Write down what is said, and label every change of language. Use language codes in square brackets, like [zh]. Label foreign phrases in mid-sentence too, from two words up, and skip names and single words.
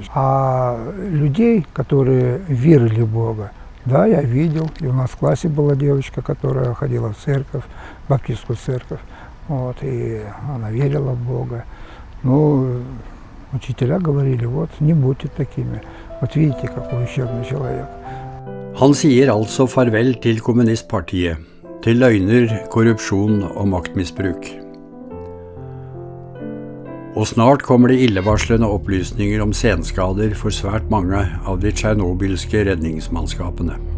[ru] А людей, которые верили в Бога, да, я видел. И у нас в классе была девочка, которая ходила в церковь, в баптистскую церковь, вот, и она верила в Бога. Ну, учителя говорили: вот, не будьте такими. Вот видите, какой ущербный человек. [no] Han sier altså farvel til kommunistpartiet, til løgner, korrupsjon og maktmisbruk. Og snart kommer det illevarslende opplysninger om senskader for svært mange av de tsjernobylske redningsmannskapene.